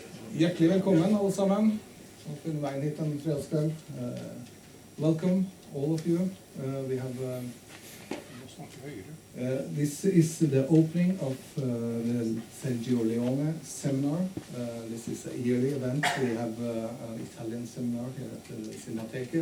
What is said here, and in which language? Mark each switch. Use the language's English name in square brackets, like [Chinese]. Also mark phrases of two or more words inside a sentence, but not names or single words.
[Norwegian] Hjertelig velkommen alle sammen. Og finne veien hit en fredagskveld. [English] Welcome, all of you. We have this is the opening of the Sergio Leone seminar. This is a yearly event. We have an Italian seminar here at the Cinemateket.